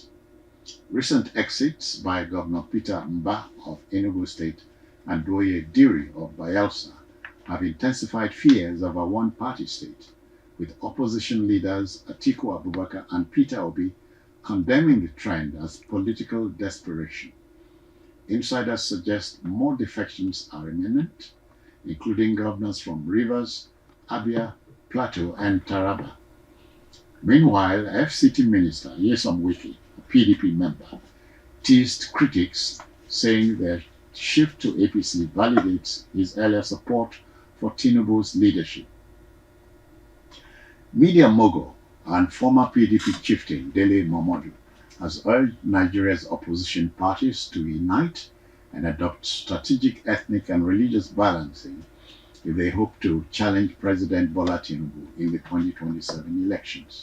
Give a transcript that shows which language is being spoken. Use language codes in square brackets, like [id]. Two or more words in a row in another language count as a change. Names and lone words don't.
[en] Recent exits by Governor Peter Mba of Enugu State and Doye Diri of Bayelsa have intensified fears of a one-party state, with opposition leaders Atiku Abubakar and Peter Obi condemning the trend as political desperation. Insiders suggest more defections are imminent, including governors from Rivers, Abia, Plateau, and Taraba. Meanwhile, FCT Minister Nyesom Wike, a PDP member, teased critics, saying their shift to APC validates his earlier support for Tinubu's leadership. Media mogul and former PDP chieftain Dele Momodu has urged Nigeria's opposition parties to unite and adopt strategic ethnic and religious balancing if they hope to challenge President Bola Tinubu in the 2027 elections.